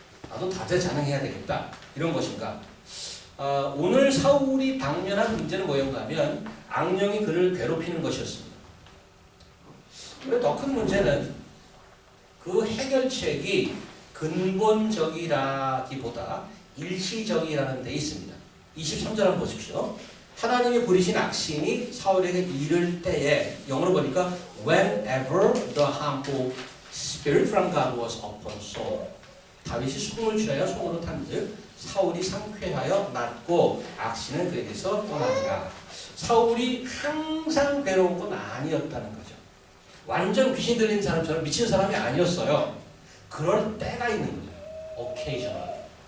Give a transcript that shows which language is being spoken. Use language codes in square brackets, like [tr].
[ko] 나도 다재자능해야 되겠다 이런 것인가? 오늘 사울이 당면한 문제는 뭐였는가 하면 악령이 그를 괴롭히는 것이었습니다. 그런데 더 큰 문제는 그 해결책이 근본적이라기보다 일시적이라는 데 있습니다. 23절 한번 보십시오. 하나님이 부리신 악신이 사울에게 이를 때에 영어로 보니까 [en] whenever the harmful spirit from God was upon Saul. [ko] 다윗이 수금을 취하여 손으로 탄즉 사울이 상쾌하여 낫고 악신은 그에게서 떠나니라. 사울이 항상 괴로운 건 아니었다는 거죠. 완전 귀신 들린 사람처럼 미친 사람이 아니었어요. 그럴 때가 있는 거죠. occasional.